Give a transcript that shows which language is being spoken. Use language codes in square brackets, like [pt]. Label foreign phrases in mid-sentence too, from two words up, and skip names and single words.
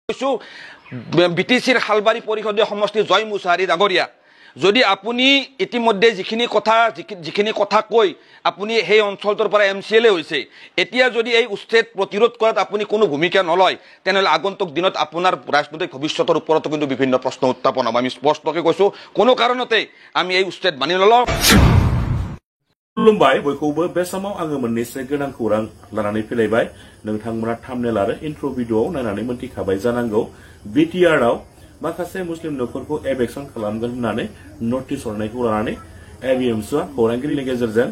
[as] বিটিচিৰ হালবাৰী পৰিষদীয় সমষ্টি জয় মুছাহাৰী ডাঙৰীয়া যদি আপুনি ইতিমধ্যে যিখিনি কথা কৈ আপুনি সেই অঞ্চলটোৰ পৰা এমচিএলএ হৈছে এতিয়া যদি এই উচ্ছেদ প্ৰতিৰোধ কৰাত আপুনি কোনো ভূমিকা নলয় তেনেহলে আগন্তুক দিনত আপোনাৰ ৰাজনৈতিক ভৱিষ্যতৰ ওপৰতো কিন্তু বিভিন্ন প্ৰশ্ন উত্থাপন হ'ব আমি স্পষ্টকৈ কৈছো কোনো কাৰণতে আমি এই উচ্ছেদ মানি নলওঁ [brx] खुलुमबाय बयखौबो बे समाव आङो मोननैसो गोनां खौरां लानानै फैलायबाय नोंथांमोना थाम्बनेल आरो इन्ट्र' भिडिअ'आव नायनानै मोनथिखाबाय जानांगौ बिटिआरआव माखासे मुस्लिम नखरखौ एबेक्सन खालामगोन होननानै नटिस हरनायखौ लानानै एबिएमसुआ खौरांगिरिनि गेजेरजों